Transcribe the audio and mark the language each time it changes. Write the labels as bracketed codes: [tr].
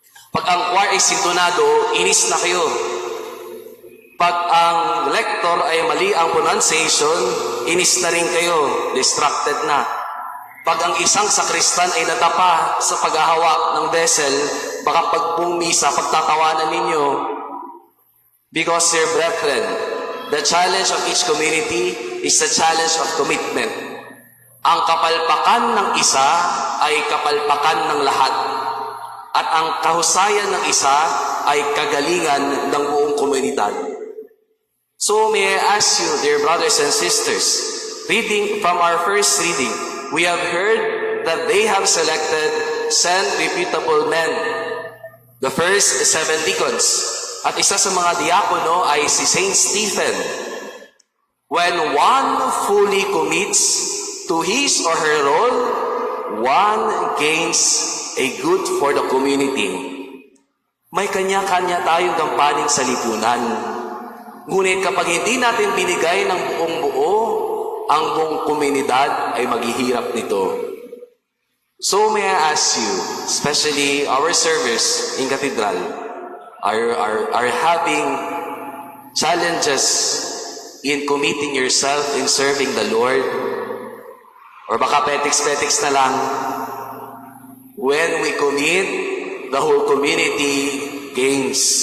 [tl] Pag ang choir ay sintonado, inis na kayo. Pag ang lector ay mali ang pronunciation, inis na rin kayo, distracted na. Pag ang isang sakristan ay nadapa sa paghahawak ng vessel, baka pag buong misa, pagtatawanan ninyo. [en] Because, dear brethren, the challenge of each community is the challenge of commitment. [tl] Ang kapalpakan ng isa ay kapalpakan ng lahat. At ang kahusayan ng isa ay kagalingan ng buong komunidad. [en] So may I ask you, dear brothers and sisters, reading from our first reading, we have heard that they have selected 10 reputable men. The first 7 deacons. [tl] At isa sa mga diakono ay si Saint Stephen. [en] When one fully commits to his or her role, one gains a good for the community. [tl] May kanya-kanya tayong gampanin sa lipunan. Ngunit kapag hindi natin binigay ng buong buo, ang buong komunidad ay maghihirap nito. [en] So may I ask you, especially our servers in Cathedral, are having challenges in committing yourself in serving the Lord? Or [tl] baka petiks-petiks na lang? [en] When we commit, the whole community gains.